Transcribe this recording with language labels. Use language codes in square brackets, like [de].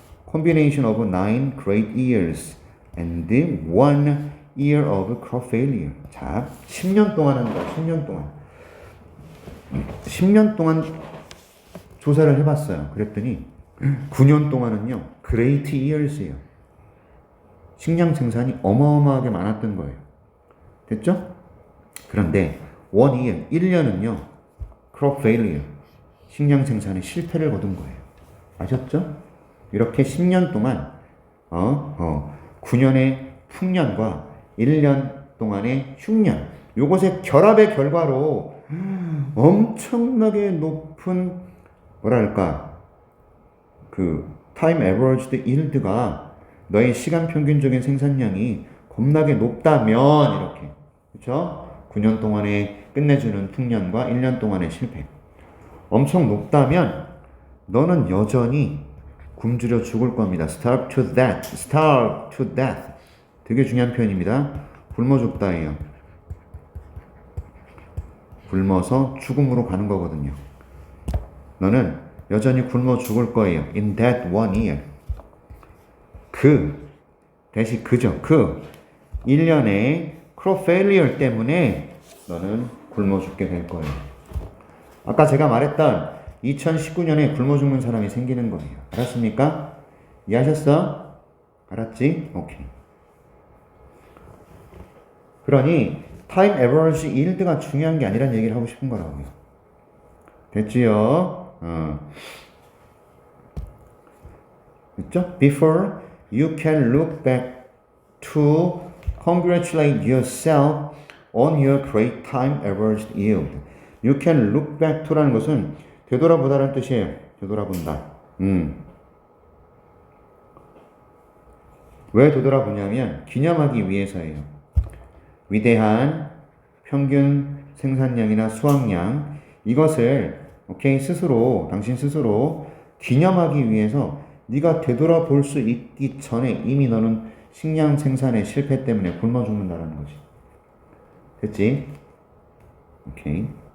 [en] combination of 9 great years and 1 year of crop failure. [ko] 자, 10년 동안 한다. 10년 동안. 10년 동안 조사를 해봤어요. 그랬더니 9년 동안은요, [en] great years [ko] 예요. 식량 생산이 어마어마하게 많았던 거예요. 됐죠? 그런데 1 year, 1년은요, [en] crop failure, [ko] 식량 생산에 실패를 거둔 거예요. 아셨죠? 이렇게 10년 동안 9년의 풍년과 1년 동안의 흉년, 요것의 결합의 결과로 엄청나게 높은, 뭐랄까, 그 [en] time averaged yield [ko] 가, 너의 시간 평균적인 생산량이 겁나게 높다면, 이렇게, 그렇죠? 9년 동안에 끝내주는 풍년과 1년 동안의 실패, 엄청 높다면 너는 여전히 굶주려 죽을 겁니다. [en] starve to death, starve to death. [ko] 되게 중요한 표현입니다. 굶어 죽다예요. 굶어서 죽음으로 가는 거거든요. 너는 여전히 굶어 죽을 거예요. [en] in that 1 year. [ko] 그죠. 1년의 crop failure 때문에 너는 굶어 죽게 될 거예요. 아까 제가 말했던 2019년에 굶어 죽는 사람이 생기는 거예요. 알았습니까? 이해하셨어? 알았지? 오케이. 그러니 타임 에버리지 yield가 중요한 게 아니란 얘기를 하고 싶은 거라고요. 됐지요? 됐죠? [en] Before you can look back to congratulate yourself on your great time averaged yield. You can look back to [ko] 라는 것은 되돌아보다라는 뜻이에요. 되돌아본다. 왜 되돌아보냐면 기념하기 위해서예요. 위대한 평균 생산량이나 수확량, 이것을 당신 스스로 기념하기 위해서 네가 되돌아볼 수 있기 전에 이미 너는 식량 생산의 실패 때문에 굶어 죽는다라는 거지. 됐지? 오케이.